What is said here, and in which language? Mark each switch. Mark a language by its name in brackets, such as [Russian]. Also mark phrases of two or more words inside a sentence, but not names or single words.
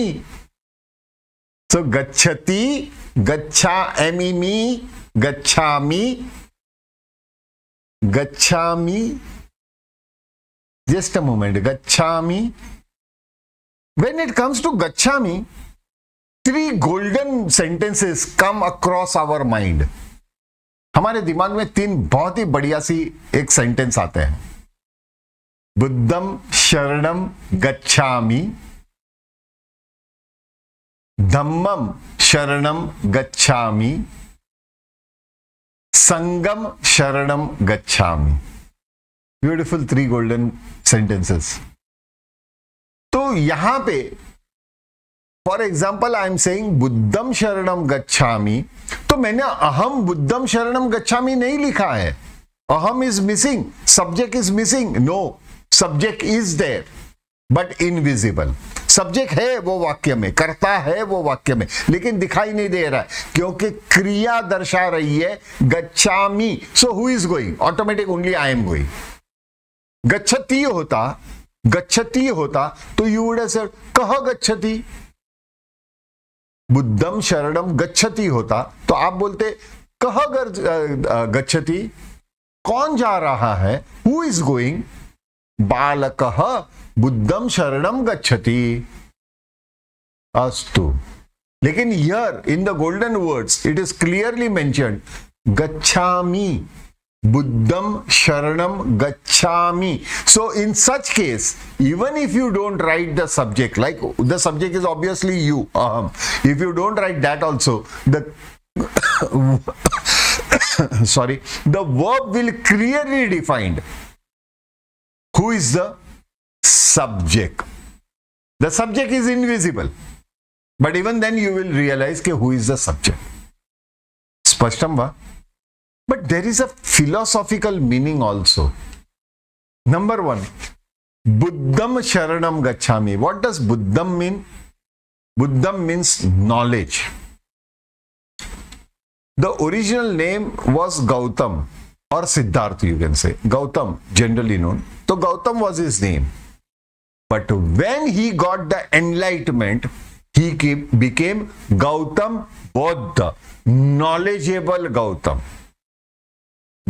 [Sanskrit] So गच्छति, गच्छ, म-ए, मे, गच्छामि, गच्छामि. [English] Just a moment, gacchami. When it comes to gacchami, 3 golden sentences come across our mind. [Hindi] हमारे दिमाग में 3 बहुत ही बढ़िया सी एक सेंटेंस आते हैं. [Sanskrit] बुद्धम शरणम गच्छामि, धम्मम शरणम गच्छामि, संगम शरणम गच्छामि. [English] beautiful 3 golden sentences. [Hindi] तो यहां पे [English] for example I am saying [Sanskrit] बुद्धम शरणम गच्छामि, [Hindi] तो मैंने [Sanskrit] अहम बुद्धम शरणम गच्छामि [Hindi] नहीं लिखा है. [English] अहम is missing, subject is missing. No, subject is there but invisible. [Hindi] सब्जेक्ट है वो वाक्य में, करता है वो वाक्य में, लेकिन दिखाई नहीं दे रहा है क्योंकि क्रिया दर्शा रही है गच्छामि. [English] so who is going, automatic only I am going. गच्छति होता, गच्छति होता तो you would have said [Sanskrit] कह गच्छति. बुद्धम शरणम गच्छति [Hindi] होता तो आप बोलते [Sanskrit] कह गच्छति, [Hindi] कौन जा रहा है, [English] who is going. [Sanskrit] बालकः बुद्धम शरणम गच्छति. अस्तु. [English] लेकिन here in the golden words it is clearly mentioned गच्छामि, [Sanskrit] बुद्धं शरणं गच्छामि. [English] So in such case, even if you don't write the subject, like the subject is obviously you, if you don't write that also, the sorry, the verb will clearly defined who is the subject. The subject is invisible, but even then you will realize ke who is the subject. [Sanskrit] स्पष्टं वा? [English] But there is a philosophical meaning also. Number 1, [Sanskrit] बुद्धं शरणं गच्छामि. [English] What does buddham mean? Buddham means knowledge. The original name was Gautam or Siddhartha, you can say. Gautam, generally known. So Gautam was his name. But when he got the enlightenment, he became Gautam Bodha, knowledgeable Gautam.